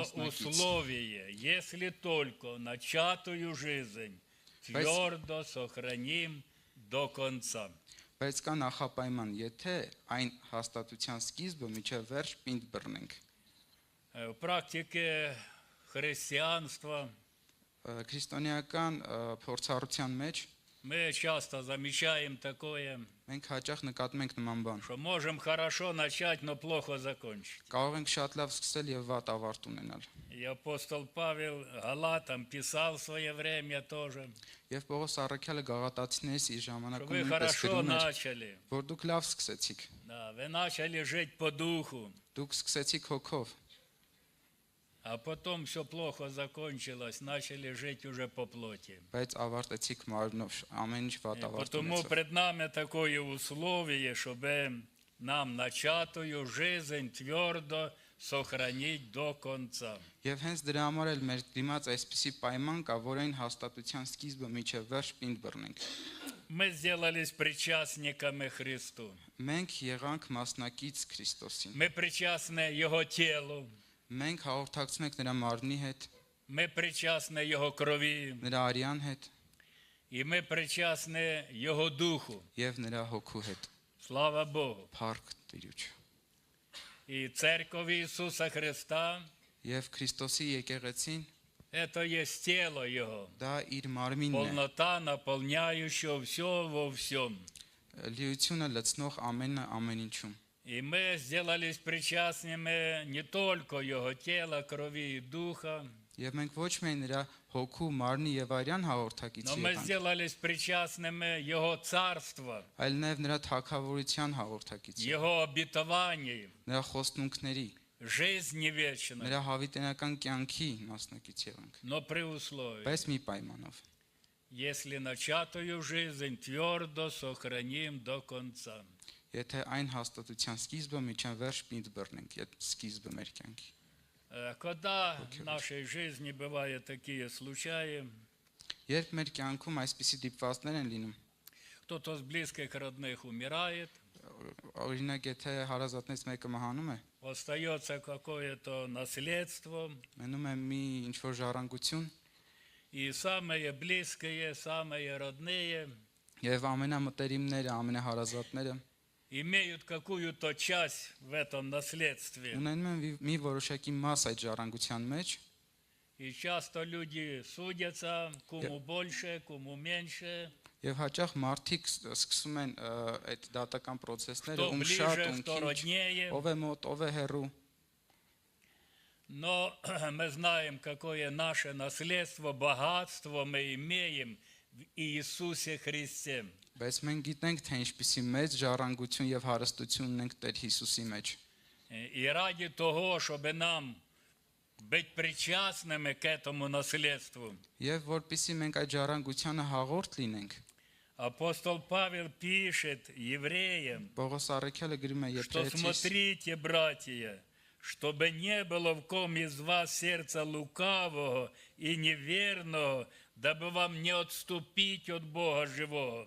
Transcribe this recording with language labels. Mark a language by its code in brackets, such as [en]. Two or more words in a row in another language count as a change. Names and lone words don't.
[hy] Մասնակից։ [ru] условие, если только начатую жизнь твердо сохраним до конца. [hy] բայց կա նախապայման, եթե այն հաստատության սկիզբը միջև վերջ պինդ բռնենք։ [ru] В практике христианства [hy] Քրիստոնեական փորձառության մեջ [ru] мы часто замечаем такое, [hy] մենք հաճախ նկատում ենք նման բան։ [ru] что можем хорошо начать, но плохо закончить. [hy] Կարող ենք շատ лав սկսել եւ վատ ավարտ ունենալ։ [ru] И апостол Павел Галатам писал в свое время тоже, [hy] Եվ Պողոս Առաքյալը Գաղատացիներից իր [ru] что [hy] ժամանակում [ru] вы [hy] նույնպես [ru] хорошо [hy] գրում էր, [ru] начали. [hy] որ դուք լավ սկսեցիք, [ru] Да, вы начали жить по духу, [hy] դուք սկսեցիք հոգով, [ru] а потом все плохо закончилось, начали жить уже по плоти. [hy] բայց ավարտեցիք մարմնով, ամեն ինչ վատ ավարտ [ru] Потому [hy] ունեցավ։ [ru] пред нами такое условие, чтобы нам начатую жизнь твердо сохранить до конца. [hy] Եվ հենց դրա համար էլ մեր դիմաց այսպիսի պայման կա, որ այն հաստատության սկիզբը միջև վերջ պինդ բռնենք։ [ru] Мы сделались причастниками Христу. [hy] Մենք եղանք մասնակից Քրիստոսին։ [ru] Мы причастны Его телу. [hy] Մենք հաղորդակցում ենք նրա մարմնի հետ, [ru] Мы причастны Его крови. [hy] նրա արյան հետ [ru] И мы причастны Его Духу. [hy] եւ նրա հոգու հետ։ [ru] Слава Богу. [hy] Փառք Տիրոջ։ [ru] И Церковь Иисуса Христа, [hy] Եվ Քրիստոսի եկեղեցին [ru] это есть тело Его, [hy] դա իր մարմինն է, [ru] полнота, наполняющая все во всем. [hy] լիությունը լցնող ամենը ամեն ինչում։ [ru] И мы сделались причастными не только Его тела, крови и духа, [hy] Եվ մենք ոչ միայն նրա հոգու, մարմնի եւ արյան [ru] но [hy] հաղորդակիցի [ru] мы [hy] ենք, [ru] сделались причастными Его царства, [hy] այլ նաեւ նրա թագավորության հաղորդակիցի, [ru] Его обетований, [hy] նրա խոստմունքների, [ru] жизни вечной, [hy] նրա հավիտենական կյանքի մասնակից եղանք։ [ru] но при условии, [hy] Բայց մի պայմանով, [ru] если начатую жизнь твердо сохраним до конца. [hy] եթե այն հաստատության սկիզբը միջան վերջ պինդ բռնենք, այդ սկիզբը մեր кյանքի։ [ru] Когда в нашей жизни бывают такие случаи, [hy] Երբ մեր կյանքում այսպիսի դիպվածներ են լինում, [ru] кто-то из близких родных умирает, [hy] օրինակ եթե հարազատներից մեկը մահանում է, [ru] остается какое-то наследство, [hy] մնում է մի ինչ որ ժառանգություն, [ru] и самые близкие, самые родные [hy] եւ ամենամտերիմները, ամենահարազատները [ru] имеют какую-то часть в этом наследстве. [hy] ունենում են մի որոշակի մաս այդ ժառանգության մեջ, [ru] И часто люди судятся, кому больше, кому меньше, [hy] եւ հաճախ մարդիկ սկսում են այդ դատական process-ները, [ru] кто [hy] ում [ru] ближе, [hy] շատ, ում [ru] кто [hy] քիչ, [ru] роднее. [hy] ով է մոտ, ով է հեռու, [ru] Но мы знаем, какое наше наследство, богатство мы имеем в Иисусе Христе. [hy] բայց մենք գիտենք, թե ինչպիսի մեծ ժառանգություն եւ հարստություն ունենք Տեր Հիսուսի մեջ։ [ru] И ради того, чтобы нам быть причастными к этому наследству, [hy] Եվ որpիսի մենք այդ ժառանգությանը հաղորդ լինենք, [ru] апостол Павел пишет евреям, [hy] Պողոս Առաքյալը գրում է [ru] что [hy] Եփեսացիս, [ru] смотрите, братья, чтобы не было в ком из вас сердца лукавого и неверного, дабы вам не отступить от Бога живого.